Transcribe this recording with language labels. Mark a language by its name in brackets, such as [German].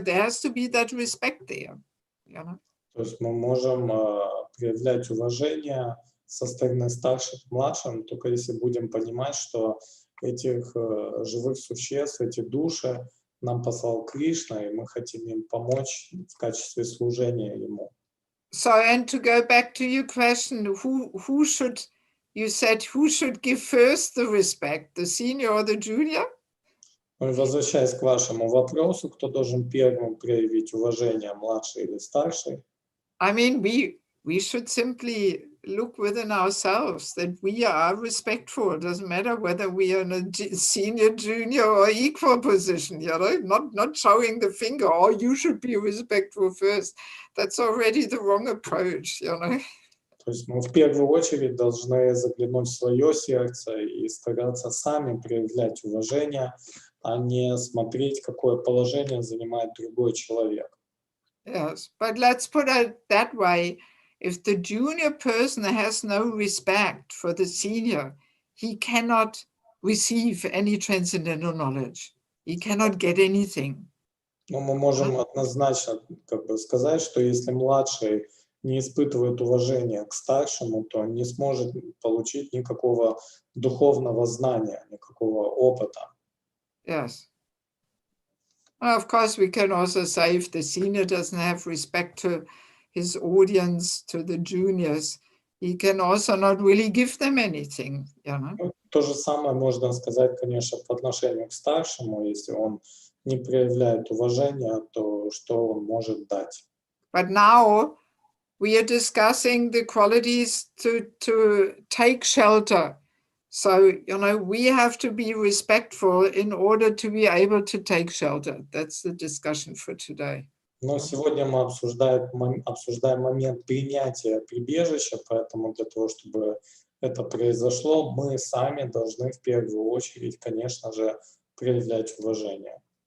[English] There has to be that respect there. [Russian] То есть мы можем проявлять уважение со стороны старших к младшим, только если будем понимать, что этих живых существ, эти души нам послал Кришна, и мы хотим им помочь в качестве служения Ему. [English] So, and to go back to your question, who should, you said, who should give first the respect, the senior or the junior? [Russian] Возвращаясь к вашему вопросу, кто должен первым проявить уважение, младший или старший? [English] I mean, we should simply look within ourselves that we are respectful. It doesn't matter whether we are in a senior, junior, or equal position, not showing the finger, oh, you should be respectful first. That's already the wrong approach, [Russian] То есть мы в первую очередь должны заглянуть в свое сердце и стараться сами проявлять уважение, а не смотреть, какое положение занимает другой человек. [English] Yes, but let's put it that way. If the junior person has no respect for the senior, he cannot receive any transcendental knowledge. He cannot get anything. [Russian] Но мы можем однозначно сказать, что если младший не испытывает уважения к старшему, то он не сможет получить никакого духовного знания, никакого опыта. [English] Yes. Well, of course, we can also say if the senior doesn't have respect to his audience, to the juniors, he can also not really give them anything. [Russian] То же самое можно сказать, конечно, по отношению к старшему. Если он не проявляет уважения, то что он может дать? [English] But now we are discussing the qualities to take shelter. So, we have to be respectful in order to be able to take shelter. That's the discussion for today. [Russian] Но сегодня мы обсуждаем момент принятия прибежища, поэтому для того, чтобы это произошло, мы сами должны в первую очередь, конечно же, проявлять уважение.